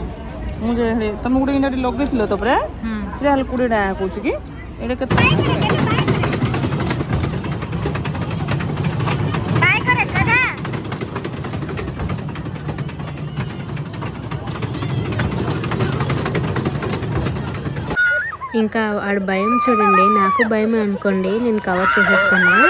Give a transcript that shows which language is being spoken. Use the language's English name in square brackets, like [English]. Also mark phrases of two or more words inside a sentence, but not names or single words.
[Odia] ମୁଁ ଯେ ତମେ ଗୋଟେ ଇଣ୍ଡାଟି ଲଗେଇଥିଲ ତ ପରା, ସେଟା ହେଲେ 20 ଟଙ୍କା କହୁଛି କି ଏଇଟା କେତେ? [Telugu] ఇంకా ఆడ భయం చూడండి, నాకు భయమే అనుకోండి, నేను కవర్ చేసేస్తాను.